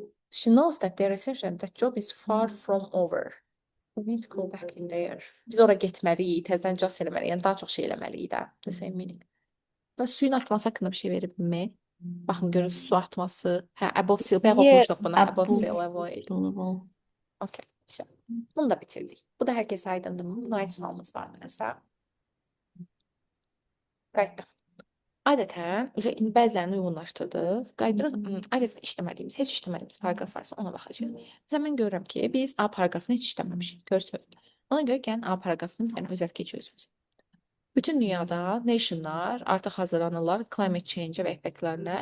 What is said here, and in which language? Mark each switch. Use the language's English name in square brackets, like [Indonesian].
[English] She knows that their assumption that job is far from over. We need to go back in there. [Azerbaijani] Biz ora getməliyik, təzədən cas eləməliyik. Yəni daha çox şey eləməliyik də. [English] The same meaning. [Azerbaijani] Və suyun artması haqqında bir şey verib mi? Baxın görürsünüz su artması. Hə, above sea. Bayaq oxumuşduq buna. [English] Above sea level. [Azerbaijani] Okay. So, bunu da bitirdik. Bu da hər kəsə aydındır mı? Buna aid sualımız var mı nəsə? Qayıtdıq. Adətən, indi bəzilərini uyğunlaşdırdıq. Qayıdırıq, adətən işləmədiyimiz, heç işləmədiyimiz paragraf varsa ona baxacağıq. Məsələn, mən görürəm ki, biz A paragrafını heç işləməmişik. Görürsünüz. Ona görə gəlin A paragrafını bir dənə özət keçirsiniz. Bütün dünyada nationlar artıq hazırlanırlar climate change və effektlərinə.